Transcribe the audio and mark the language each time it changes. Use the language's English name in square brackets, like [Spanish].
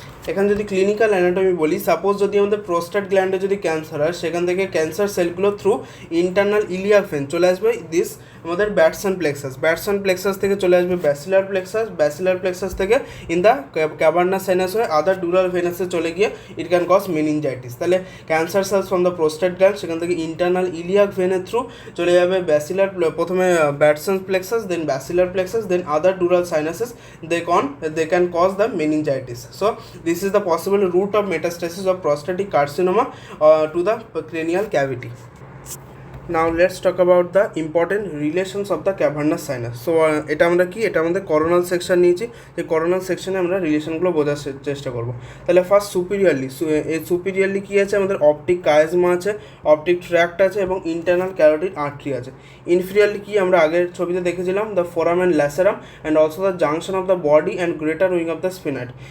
[Bangla] এখানে যদি clinical anatomy বলি, সাপোজ যদি আমাদের প্রোস্টেট গ্ল্যান্ডে যদি ক্যান্সার হয়, সেখান থেকে ক্যান্সার সেলগুলো থ্রু ইন্টারনাল ইলিয়াক ভেন চলে আসবে দিস আমাদের ব্যাটসন প্লেক্সাস থেকে চলে আসবে ব্যাসিলার প্লেক্সাস থেকে ইন দ্য ক্যাভার্নাস সাইনাস হয়ে আদার ডুরাল ভেনাসে চলে গিয়ে [English] It can cause meningitis. [Bangla] তাহলে cancer sales from the prostate gland সেখান থেকে ইন্টারনাল ইলিয়াক ভেনের থ্রু চলে যাবে প্রথমে Bateson plexus, then ব্যাসিলার plexus, then other ডুরাল সাইনাসেস, [English] They can cause the meningitis. So this is the possible route of metastasis of prostatic carcinoma to the cranial cavity. Now let's talk about the important relations of the cavernous sinus. [Bangla] So এটা আমরা কি, এটা আমাদের coronal section নিয়েছি, যে coronal সেকশনে আমরা রিলেশনগুলো বোঝার চেষ্টা করব। তাহলে ফার্স্ট সুপিরিয়রলি কী আছে, আমাদের অপটিক কায়াজমা আছে, অপটিক ট্র্যাক্ট আছে এবং ইন্টারনাল ক্যারোটিড আর্টারি আছে। ইনফিরিয়রলি কি আমরা আগের ছবিতে দেখেছিলাম, the foramen ল্যাসেরাম and also the junction of the body and greater wing of the স্পিনাইড।